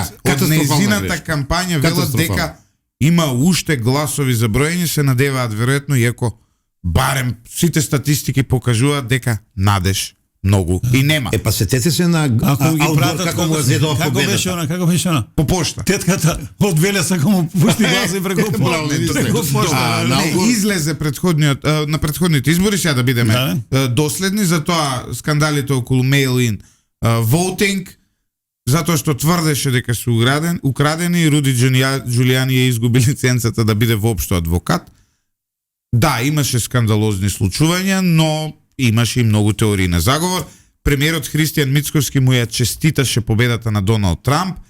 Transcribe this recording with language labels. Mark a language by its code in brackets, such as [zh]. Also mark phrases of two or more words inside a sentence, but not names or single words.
[mk] Од нејзината кампања велат дека има уште гласови за броење, се надеваат веројатно, иако барем сите статистики покажуваат дека надеж многу и нема. Па сетете се на Албор како му зедо победата. Како беше она? По пошта. Тетката од Велеса како му пушти гласа и преку пошта. Излезе на претходните избори, сега да бидеме доследни, затоа скандалите околу [en] mail-in voting, [mk] затоа што тврдеше дека се украдени, Руди Джулијани ја изгуби лиценцата да биде воопшто адвокат. Да, имаше скандалозни случувања, но имаше и многу теории на заговор. Премиерот Христијан Мицкоски му ја честиташе победата на Доналд Трамп.